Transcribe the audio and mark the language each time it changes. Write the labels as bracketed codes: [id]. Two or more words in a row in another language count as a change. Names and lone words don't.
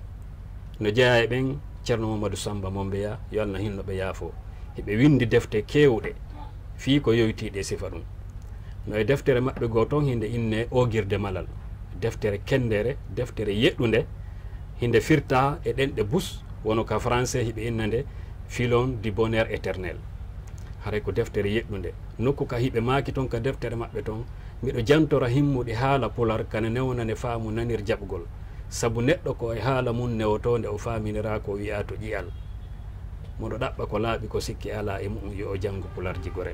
[ff] no jeeya e ɓen ceerno Mamadou Samba Mombeya yo Allah hinno ɓe yaafo heɓe windi defte kewɗe fii ko yoytiɗe sifa ɗum no e deftere maɓɓe goo toon hinde inne ogirde malal deftere kendere deftere yeɗɗunde hinde firta e ɗenɗe bus wono ka français hiɓe inna nde [fr] filon du bonheur éternel [ff] haray ko deftere yeɗɗunde nokku ka hiɓe maaki toon ka deftere maɓɓe toon miɗo jantora himmuɗe haala pular kana newnane faamu nanir jaɓgol sabu neɗɗo ko e haala mum newotode o faminira ko wiya to ƴiyal moɗo ɗaɓɓa ko laaɓi ko sikki ala e mum yo o janngo pularji gorel